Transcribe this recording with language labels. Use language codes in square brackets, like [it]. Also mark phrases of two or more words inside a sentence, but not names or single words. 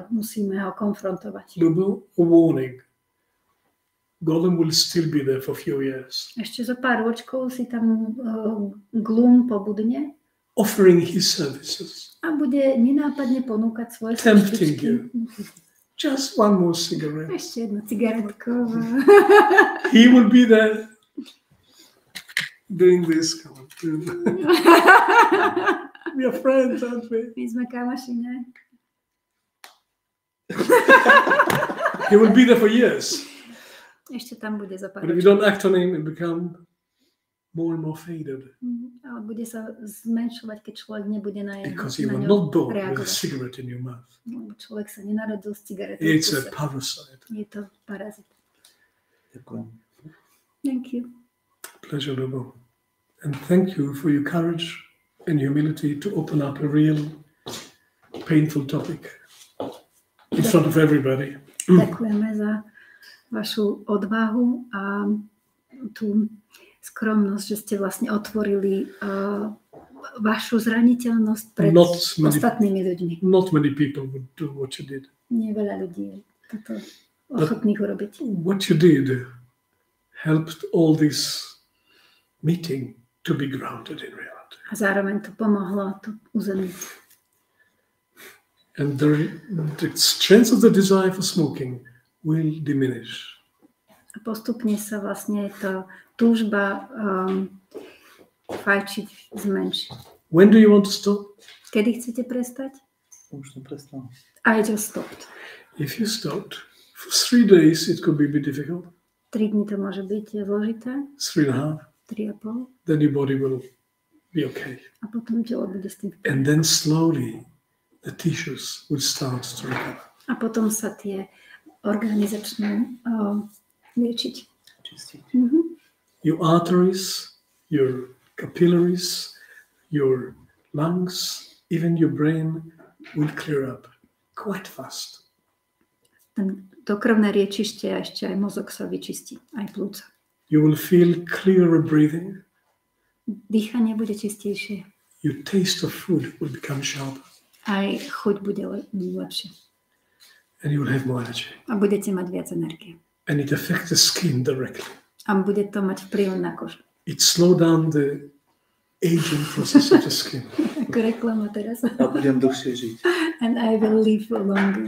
[sk] Musíme ho konfrontovať. [en] Lubo, a warning. Gollum will still be there for a few years, [sk] Ešte zo pár ročkov si tam Glum pobudne [en] offering his services, [sk] a bude nenápadne ponúkať svoje [en] tempting [sk] službičky. [en] you. Just one more cigarette. [sk] Ešte jednu cigaretku. [en] He will be there doing this. Come on. We are friends, aren't we? [sk] My sme kamoši, ne? [en] He will be there for years. [sk] Ešte tam bude za pár [en] But if you [sk] ročkov. [en] don't act on him, it become more and more faded. [sk] Ale bude sa zmenšovať, keď človek nebude na [en] Because you [sk] ňo [en] were not born with a [sk] reagovať. [en] cigarette in your mouth. [sk] Lebo človek sa nenarodil s cigaretou. v [en] It's a [sk] kuse. [en] parasite. [sk] Je to parazit. Ďakujem. [en] Thank you. Pleasure, Lobo. And thank you for your courage and humility to open up a real painful topic in front of everybody. [sk] Ďakujeme za vašu odvahu a tú skromnosť, že ste vlastne otvorili vašu zraniteľnosť pred ostatnými ľuďmi. [en] Not many people would do what you did. [sk] Nie veľa ľudí je toto ochotných urobiť. [en] What you did helped all this meeting to be grounded in reality. [sk] A zároveň to pomohlo to uzemniť. [en] And the strength of the desire for smoking will diminish. [sk] A postupne sa vlastne to túžba fajčiť zmenší. [en] When do you want to stop? [sk] Kedy chcete prestať? Už som prestal. [en] I just stopped. If you stopped, for 3 days it could be a bit difficult. [sk] 3 dní to môže byť zložité, 3.5. 3,5. [en] Then your body will be okay. [sk] A potom telo bude s tým. [en] And then slowly the tissues will start to recover. [sk] A potom sa tie orgány začnú liečiť. Čistiť. [en] Your arteries, your capillaries, your lungs, even your brain will clear up quite fast. [sk] To krvné riečište a ešte aj mozog sa vyčistí, aj plúca. [en] You will feel clearer breathing. [sk] Dýchanie bude čistejšie. [en] Your taste of food will become sharper. [sk] Aj chuť bude lepšia. [en] And you will have more energy. [sk] A budete mať viac energie. [en] And it affects the skin directly. [sk] A bude to mať vplyv na kožu. [en] It slows down the aging process of the skin. [sk] Ako reklama teraz. A budem dlhšie žiť. [en] And I will live longer.